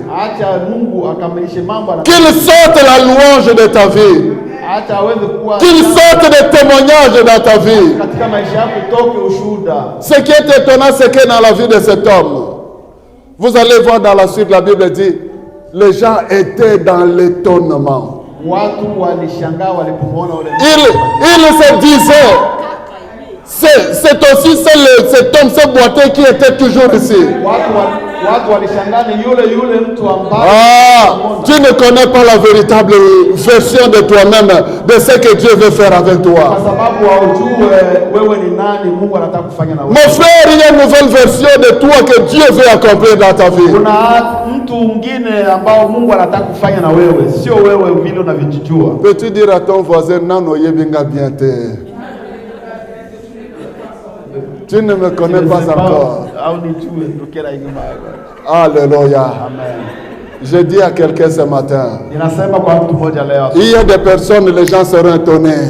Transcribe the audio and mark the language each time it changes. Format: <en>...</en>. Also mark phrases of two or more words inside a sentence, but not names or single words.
<fr>Qu'il sorte la louange de ta vie. Qu'il sorte des témoignages dans ta vie. Ce qui est étonnant, c'est que dans la vie de cet homme, vous allez voir dans la suite, la Bible dit, les gens étaient dans l'étonnement.</fr> <sw>Watu walishangaa walipomwona ule.</sw> <fr>Il se disait, c'est aussi cet homme, ce boiteux qui était toujours ici.</fr> <sw>Watu walishangaa ni yule mtu ambaye</sw> <fr>tu ne connais pas la véritable version de toi-même, de ce que Dieu veut faire avec toi.</fr> <sw>Kwa sababu haujui wewe ni nani Mungu anataka kufanya na wewe.</sw> <fr>Mon frère, il y a une nouvelle version de toi que Dieu veut accomplir dans ta vie.</fr> <sw>Kuna mtu mwingine ambao Mungu anataka kufanya na wewe, sio wewe vile unavyojijua.</sw> <fr>Peux-tu dire à ton voisin, non,</fr> <ln>yebinga bien te.</ln> <fr>Tu ne me connais pas encore. Alléluia. Je dis à quelqu'un ce matin, il y a des personnes, les gens seront étonnés.</fr>